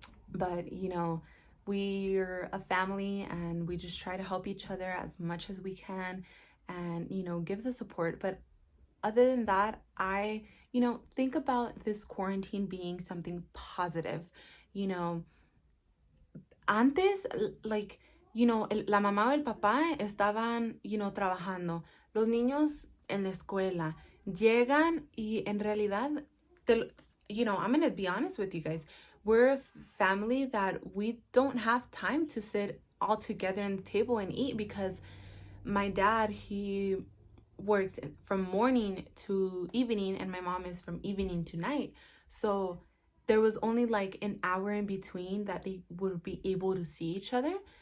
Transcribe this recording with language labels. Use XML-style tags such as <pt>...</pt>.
<en>But, we're a family, and we just try to help each other as much as we can, and, give the support. But other than that, I, think about this quarantine being something positive.</en> <es>Antes, like, la mamá o el papá estaban, trabajando. Los niños en la escuela llegan y en realidad,</es> <en>I'm going to be honest with you guys. We're a family that we don't have time to sit all together at the table and eat, because my dad, he works from morning to evening, and my mom is from evening to night. So there was only like an hour in between that they would be able to see each other.</en>